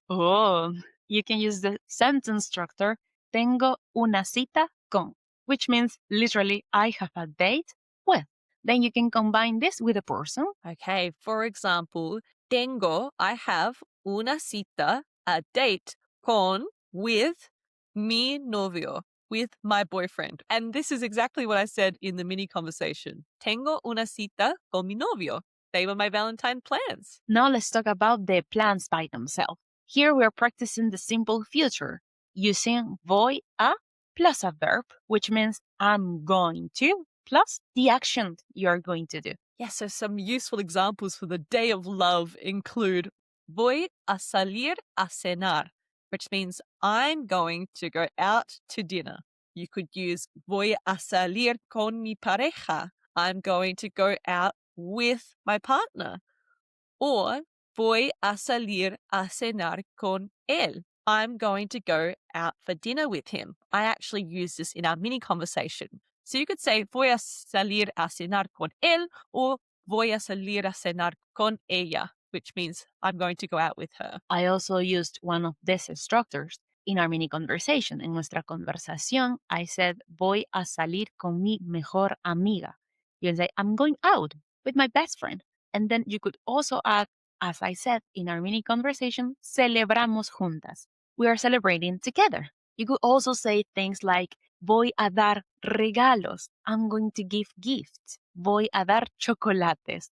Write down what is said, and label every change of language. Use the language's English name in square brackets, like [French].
[English] Oh, you can use the sentence structure [Spanish] tengo una cita con, [English] which means literally I have a date with. Then you can combine this with a person. Okay, for example, [Spanish] tengo, [English] I have [Spanish] una cita, [English] a date [Spanish] con, [English] with [Spanish] mi novio, [English] with my boyfriend. And this is exactly what I said in the mini conversation. [Spanish] Tengo una cita con mi novio. [English] They were my Valentine plans. Now let's talk about the plans by themselves. Here we are practicing the simple future using [Spanish] voy a [English] plus a verb, which means I'm going to plus the action you are going to do. Yeah, so some useful examples for the day of love include [Spanish] voy a salir a cenar, [English] which means I'm going to go out to dinner. You could use [Spanish] voy a salir con mi pareja. [English] I'm going to go out with my partner. Or [Spanish] voy a salir a cenar con él. [English] I'm going to go out for dinner with him. I actually use this in our mini conversation. So you could say [Spanish] voy a salir a cenar con él [English] or [Spanish] voy a salir a cenar con ella, [English] which means I'm going to go out with her. I also used one of these structures in our mini conversation. [Spanish] En nuestra conversación, [English] I said, [Spanish] voy a salir con mi mejor amiga. [English] You can say, I'm going out with my best friend. And then you could also add, as I said in our mini conversation, [Spanish] celebramos juntas. [English] We are celebrating together. You could also say things like, [Spanish] voy a dar regalos. [English] I'm going to give gifts. [Spanish] Voy a dar chocolates.